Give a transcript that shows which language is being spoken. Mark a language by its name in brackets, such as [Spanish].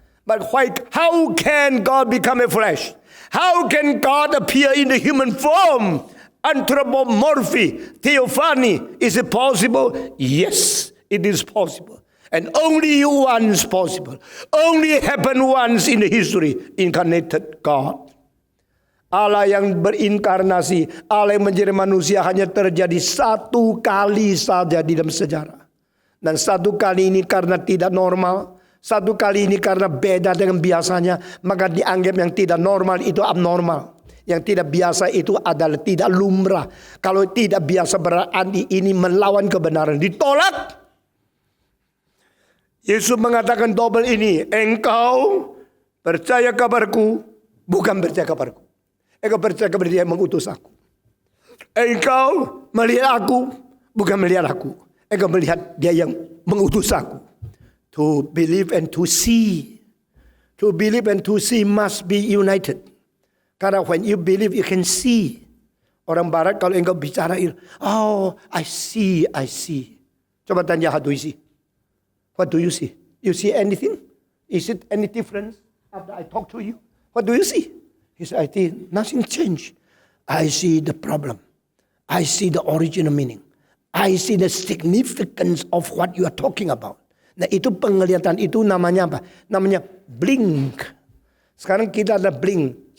[English] But how can God become a flesh? How can God appear in the human form? Anthropomorphy, theophany. Is it possible? Yes, it is possible. And only once possible. Only happened once in the history. Incarnated God. [Indonesian] Allah yang berinkarnasi, Allah yang menjadi manusia hanya terjadi satu kali saja di dalam sejarah. Dan satu kali ini karena tidak normal, satu kali ini karena beda dengan biasanya, maka dianggap yang tidak normal itu abnormal. Yang tidak biasa itu adalah tidak lumrah. Kalau tidak biasa berarti ini melawan kebenaran, ditolak. Yesus mengatakan double ini, engkau percaya kabarku, bukan percaya kabarku. Engkau percaya kepada dia yang mengutus aku. Engkau melihat aku, bukan melihat aku. Engkau melihat dia yang mengutus aku. [English] To believe and to see. To believe and to see must be united. Karena when you believe, you can see. [Indonesian] Orang barat kalau engkau bicara, [English] oh, I see. [Indonesian] Coba tanya, [English] how do you see? What do you see? You see anything? Is it any difference after I talk to you? What do you see? He said, I think nothing changed. I see the problem. I see the original meaning. I see the significance of what you are talking about. [Indonesian] Nah, itu penglihatan itu namanya apa? Namanya blink. Sekarang kita ada blink.